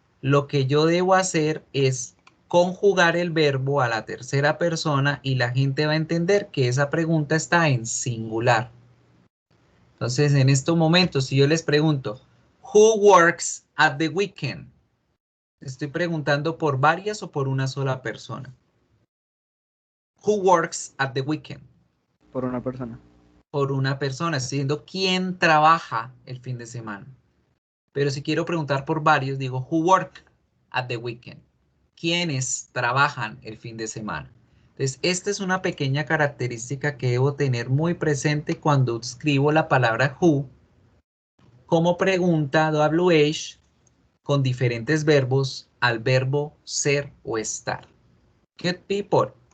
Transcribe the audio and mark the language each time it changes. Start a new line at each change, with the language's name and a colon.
Spanish: Lo que yo debo hacer es conjugar el verbo a la tercera persona y la gente va a entender que esa pregunta está en singular. Entonces, en estos momentos, si yo les pregunto,
English: who works at the weekend?
Spanish: Estoy preguntando por varias o por una sola persona.
English: Who works at the weekend?
Spanish: Por una persona. Por una persona. Estoy diciendo quién trabaja el fin de semana. Pero si quiero preguntar por varios, digo
English: who work at the weekend.
Spanish: ¿Quiénes trabajan el fin de semana? Entonces, esta es una pequeña característica que debo tener muy presente cuando escribo la palabra who como pregunta WH con diferentes verbos al verbo ser o estar.
English: Good people.